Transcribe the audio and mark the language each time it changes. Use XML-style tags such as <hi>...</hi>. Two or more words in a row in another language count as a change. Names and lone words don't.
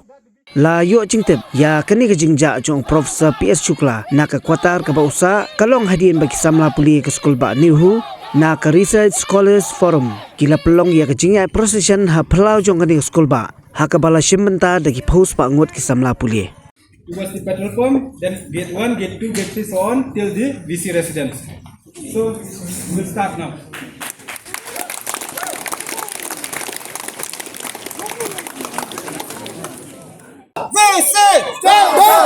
<kha>La yo Chingtip, ya kani ka jingja jong Professor P.S. Shukla, nakakwatar kabausa, kalong hadin bagi Samla Pule ka school ba Nehu, na ka Research Scholars Forum kila pelong ya kejingai procession ha pelau jong kani school ba ha ka bala shimmenta dagi post pa ngot ki Samla Pule</kha> <en>towards the petrol pump, then gate 1, gate 2, gate 3, so on till the VC residence. So we'll start now. VC, step down!</en>